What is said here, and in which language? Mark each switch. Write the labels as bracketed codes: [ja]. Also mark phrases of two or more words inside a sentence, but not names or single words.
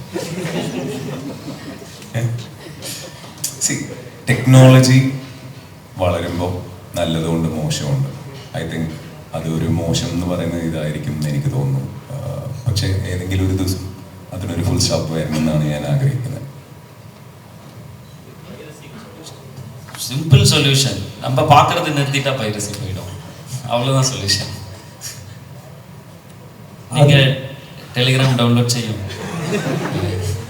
[ml] ടെക്നോളജി വളരുമ്പോൾ നല്ലതുകൊണ്ട് മോശമുണ്ട്. [en] I think [ml] അതൊരു മോശം എന്ന് പറയുന്നത് ഇതായിരിക്കും എന്ന് എനിക്ക് തോന്നുന്നു. പക്ഷെ ഏതെങ്കിലും ഒരു ദിവസം അതിനൊരു [en] full stop [ml] വരണമെന്നാണ് ഞാൻ ആഗ്രഹിക്കുന്നത്. [en] simple solution, [ta] நம்ம பார்க்கறது நிறுத்திட்டா பைரசி போயிடும், அவ்வளோதான் சொல்யூஷன். நீங்கள் டெலிகிராம் டவுன்லோட் செய்யும்.